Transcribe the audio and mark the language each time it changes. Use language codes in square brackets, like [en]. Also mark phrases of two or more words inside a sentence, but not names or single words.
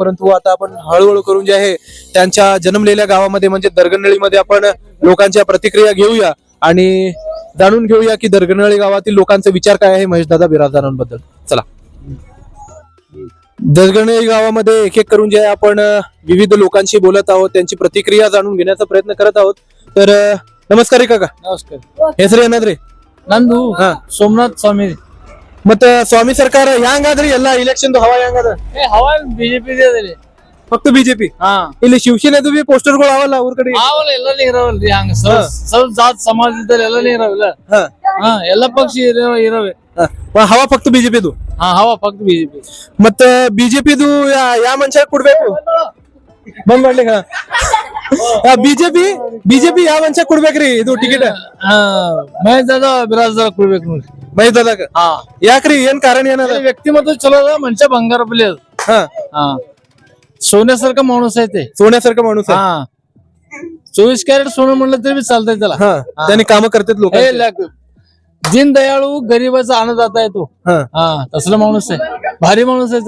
[mr] परंतु आता आपण हळूहळू करून जे आहे त्यांच्या जन्मलेल्या गावामध्ये म्हणजे दरगनळीमध्ये आपण लोकांच्या प्रतिक्रिया घेऊया आणि जाणून घेऊया की दरगनळी गावातील लोकांचा विचार काय आहे महेशदादा बिराजदारांबद्दल. चला, दरगनळी गावामध्ये एक एक करून जे आहे आपण विविध लोकांशी बोलत आहोत, त्यांची प्रतिक्रिया जाणून घेण्याचा प्रयत्न करत आहोत. तर नमस्कार काका. नमस्कार. [kn] ಹೆಸರು ಏನಾದ್ರಿ? ನಂದು ಹಾ. ಸೋಮನಾಥ್ ಸ್ವಾಮಿ. ಮತ್ತೆ ಸ್ವಾಮಿ ಸರ್ಕಾರ ಹೆಂಗಾದ್ರಿ ಎಲ್ಲಾ ಇಲೆಕ್ಷನ್ ಹವಾ ಹೆಂಗದ? ಹವಾ ಬಿಜೆಪಿ ಫಕ್ತ ಬಿಜೆಪಿ. ಹಾ, ಇಲ್ಲಿ ಶಿವಸೇನೆದು ಬಿ ಪೋಸ್ಟರ್ಗಳು ಅವಲ್ಲ ಅವ್ರ ಕಡೆ. ಅವಲ್ಲ ಎಲ್ಲನೇ ಇರವಲ್ರಿ. ಹಂಗ ಸ್ವಲ್ಪ ಜಾತ್ ಸಮಾಜದಲ್ಲಿ ಎಲ್ಲನೇ ಇರವಲ್ಲ. ಹಾ. ಹಾ, ಎಲ್ಲ ಪಕ್ಷ ಇರವೆ. ಹವಾ ಫಕ್ತ ಬಿಜೆಪಿದು. ಹಾ, ಹವಾ ಫಕ್ತ ಬಿಜೆಪಿ. ಮತ್ತೆ ಬಿಜೆಪಿದು ಯಾವ ಮನುಷ್ಯ ಕೊಡ್ಬೇಕು? ಬಂದ್ ಮಾಡ್ಲಿಕ್ಕ ಬಿಜೆಪಿ ಯಾವ ಮನುಷ್ಯ ಕೊಡ್ಬೇಕ್ರಿ ಇದು ಟಿಕೆಟ್? ಮಹೇಶ್ ದಾದಾ ಬಿರಾಜ್ದಾರ್ ಕೊಡ್ಬೇಕು ನೋಡ್ರಿ. ಮಹೇಶ್ ದಾದಾಗ. ಹಾ, ಯಾಕ್ರಿ ಏನ್ ಕಾರಣ ಏನದ? [mr] व्यक्तिमत्व चलो अदा, मनुष्य भंगार पडले. हा. हा, सोन्यासारखा माणूस आहे ते. सोन्यासारखा माणूस आहे. हा, 24 कॅरेट सोनं म्हणलं तरी चालतंय त्याला. हा, त्यांनी काम करतात लोक. दीन दयाळू गरीबाचा अन्नदाता आहे तो. हा, तसला माणूस आहे. भारी माणूस आहे.